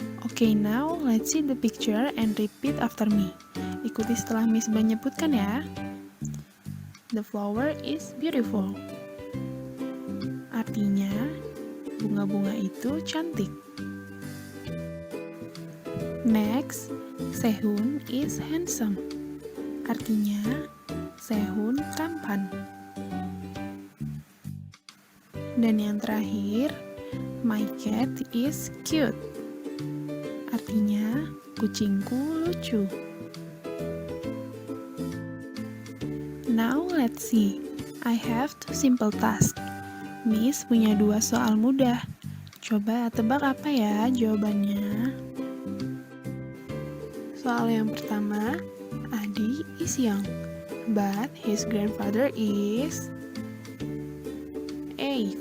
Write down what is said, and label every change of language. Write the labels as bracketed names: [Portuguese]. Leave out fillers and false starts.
[English] Okay, now let's see the picture and repeat after me. [Indonesian] Ikuti setelah Miss menyebutkan ya. [English] The flower is beautiful. [Indonesian] Artinya, bunga-bunga itu cantik. [English] Next, Sehun is handsome. [Indonesian] Artinya, Sehun tampan. Dan yang terakhir, [English] my cat is cute. [Indonesian] Artinya, kucingku lucu. [English] Now let's see. I have 2 simple tasks. [Indonesian] Miss punya 2 soal mudah. Coba tebak apa ya jawabannya? Soal yang pertama, [English] Adi is young, but his grandfather is A.